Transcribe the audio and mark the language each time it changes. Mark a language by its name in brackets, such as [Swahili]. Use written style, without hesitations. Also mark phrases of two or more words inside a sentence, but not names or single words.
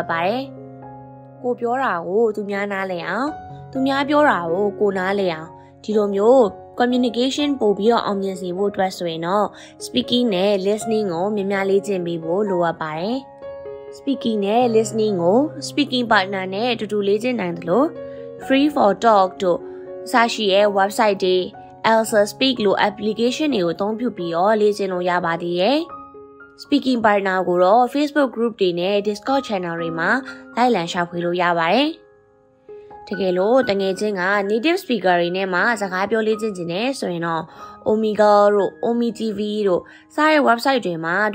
[Burmese] ပါတယ်။ကိုပြောတာကိုသူများနားလည်အောင်သူများပြောတာကိုကိုနားလည်အောင်ဒီလိုမျိုး communication ပို့ပြီး တော့အောင်မြင်စေဖို့အတွက်ဆိုရင်တော့ speaking နဲ့ listening ကိုများများလေ့ကျင့်ပြီးဖို့လိုအပ်ပါတယ်။ speaking နဲ့ listening ကို [English] speaking partner [Burmese] နဲ့အတူတူလေ့ကျင့်နိုင်တယ်လို့ [English] free for talk [Burmese] တို့အစရှိရဲ့ website တွေ Elsa Speak လို application တွေကိုအသုံးပြုပြီးတော့လေ့ကျင့်လို့ရပါသေးတယ်။ [English] speaking partner [Burmese] ကိုတော့ Facebook group တွေနဲ့ Discord channel တွေမှာလိုက်လံရှာဖွေလို့ရပါတယ်။တကယ်လို့တင ယ်ချင်းက [English] native speaker [Burmese] တွေနဲ့မှစကားပြောလေ့ကျင့်နေတယ်ဆိုရင်တော့ Omega တို့ Omi TV တို့စတဲ့ website တွေမှာတွေ့